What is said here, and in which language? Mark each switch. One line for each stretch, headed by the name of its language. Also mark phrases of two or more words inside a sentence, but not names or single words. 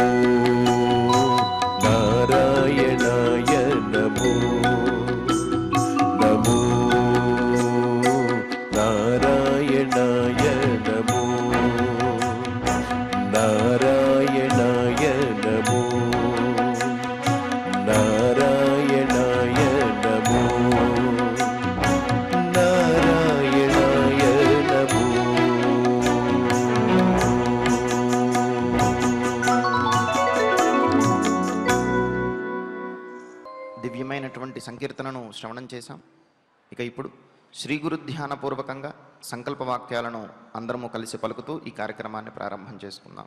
Sanskrit: नारायणाय नमो नमो नारायणाय नमो नारायणाय नमो नारायणाय नमो नारायणाय नमो
Telugu: దివ్యమైనటువంటి సంకీర్తనను శ్రవణం చేశాం. ఇక ఇప్పుడు శ్రీ గురు ధ్యానపూర్వకంగా సంకల్ప వాక్యాలను అందరము కలిసి పలుకుతూ ఈ కార్యక్రమాన్ని ప్రారంభం చేసుకుందాం.